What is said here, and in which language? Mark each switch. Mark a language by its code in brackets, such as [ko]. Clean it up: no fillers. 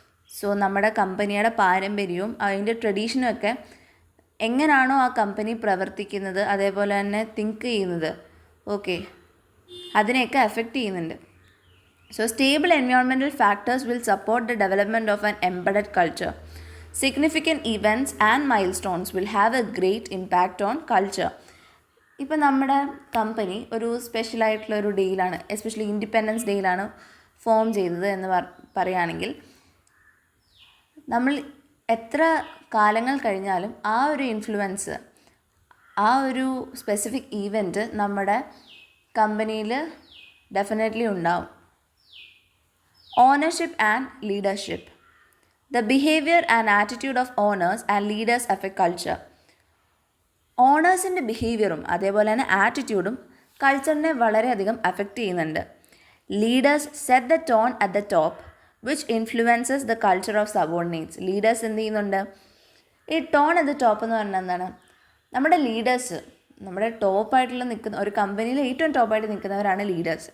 [ml] So നമ്മുടെ കമ്പനിയുടെ പാരമ്പര്യവും അതിൻ്റെ ട്രഡീഷനും ഒക്കെ എങ്ങനെയാണോ ആ കമ്പനി പ്രവർത്തിക്കുന്നത് അതേപോലെ തന്നെ തിങ്ക് ചെയ്യുന്നത്, ഓക്കെ, അതിനെയൊക്കെ എഫക്റ്റ് ചെയ്യുന്നുണ്ട്. [en] So stable environmental factors will support the development of an embedded culture. Significant events and milestones will have a great impact on culture. [ml] ഇപ്പം നമ്മുടെ കമ്പനി ഒരു സ്പെഷ്യലായിട്ടുള്ള ഒരു ഡേയിലാണ്, എസ്പെഷ്യലി ഇൻഡിപെൻഡൻസ് ഡേയിലാണ് ഫോം ചെയ്തത് എന്ന് പറയുകയാണെങ്കിൽ നമ്മൾ എത്ര കാലങ്ങൾ കഴിഞ്ഞാലും ആ ഒരു ഇൻഫ്ലുവൻസ് ആ ഒരു സ്പെസിഫിക് ഈവൻറ്റ് നമ്മുടെ കമ്പനിയിൽ ഡെഫിനറ്റ്ലി ഉണ്ടാവും. [en] Ownership and leadership. The behavior and attitude of owners and leaders affect culture. [ml] ഓണേഴ്സിൻ്റെ ബിഹേവിയറും അതേപോലെ തന്നെ ആറ്റിറ്റ്യൂഡും കൾച്ചറിനെ വളരെയധികം അഫക്റ്റ് ചെയ്യുന്നുണ്ട്. [en] Leaders set the tone at the top which influences the culture of subordinates. [ml] Leaders എന്ത് ചെയ്യുന്നുണ്ട്? ഈ ടോൺ അറ്റ് ദ ടോപ്പ് എന്ന് പറഞ്ഞാൽ എന്താണ്? നമ്മുടെ ലീഡേഴ്സ്, നമ്മുടെ ടോപ്പായിട്ടുള്ള നിൽക്കുന്ന ഒരു കമ്പനിയിൽ ഏറ്റവും ടോപ്പായിട്ട് നിൽക്കുന്നവരാണ് ലീഡേഴ്സ്.